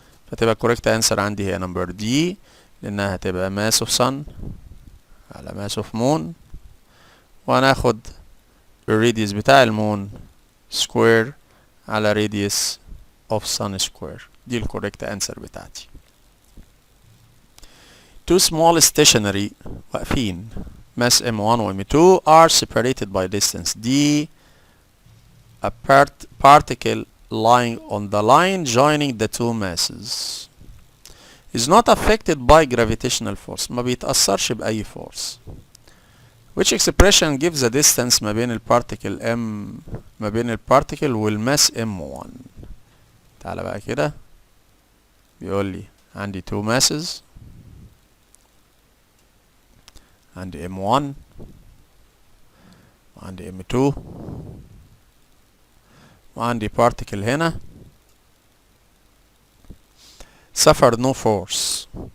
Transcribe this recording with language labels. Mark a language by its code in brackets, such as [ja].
[ar] فتبقى الكوريكت انسر عندي هي نمبر دي، لانها هتبقى ماس اوف صن على ماس اوف مون، وهناخد الراديوس بتاع المون سكوير على [en] radius of sun square. [ar] دي الكوريكت انسر بتاعتي. [en] two small stationary [ar] واقفين [en] mass m1 و m2 are separated by distance d. a particle lying on the line joining the two masses is not affected by gravitational force. [ar] ما بيتأثرش بأي force. [en] which expression gives the distance [ar] ما بين البارتيكل m، ما بين البارتيكل والماس m1. تعالى بقى كده، بيقول لي عندي two masses، عندي m1 وعندي m2 وعندي particle هنا [en] suffer no force.